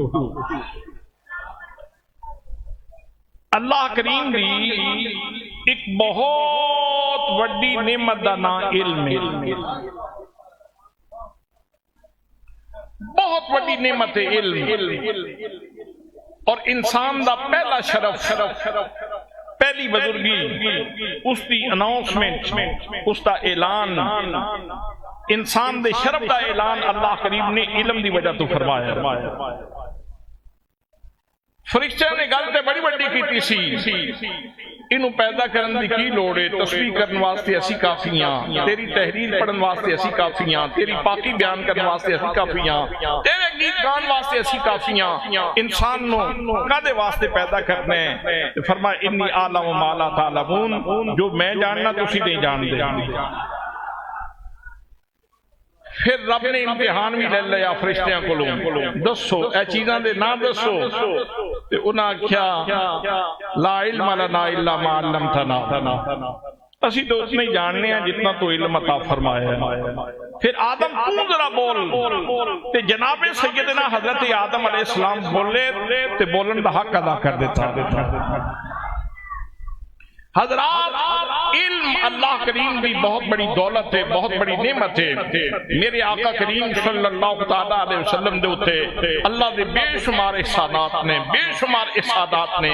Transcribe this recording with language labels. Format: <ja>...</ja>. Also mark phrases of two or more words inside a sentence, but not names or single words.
<pa>اللہ کریم دی ایک بہت وڈی نعمت دا نام علم ہے، بہت وڈی نعمت ہے علم، اور انسان دا پہلا شرف، پہلی بزرگی، اس دی اناؤنسمنٹ، اس دا اعلان، انسان دے شرف دا اعلان اللہ کریم نے علم دی وجہ تو فرمایا۔ فرشتہ نے گل تے بڑی بڑی کیتی سی، انہوں پیدا کرن دی کی لوڑے، تسبیح کرن واسطے اسی کافیاں، تیری تحریر پڑھن واسطے اسی کافیاں، تیری پاکی بیان کرن واسطے اسی کافیاں، تیرے گیت گان واسطے اسی کافیاں، انسان نو کدے واسطے پیدا کرنے ہیں؟</pa> <ar>فرمایا انی اعلم ما لا تعلمون،</ar> <pa>جو میں جاننا تسی نہیں جان دے۔ پھر رب نے امتحان بھی لے لیا فرشتیاں کو، دسو اے چیزاں دے نہ دسو، تے انہاں کیا</pa> <ar>لا علم لنا الا ما علمتنا،</ar> <pa>اسی تو اتنا ہی جاننے ہیں جتنا تو علم عطا فرمایا ہے۔ پھر آدم تو ذرا بول، تے جناب سیدنا حضرت آدم</pa> <ar>علیہ السلام</ar> <pa>بولے تے بولن دا حق ادا کر دیتا۔ حضرات علم اللہ کریم بھی بہت بڑی دولت ہے، بہت بڑی نعمت ہے۔ میرے آقا کریم</pa> <ar>صلی اللہ تعالیٰ علیہ وسلم</ar> <pa>دے اتے اللہ دے بے شمار احسانات نے، بے شمار احسانات نے۔</pa>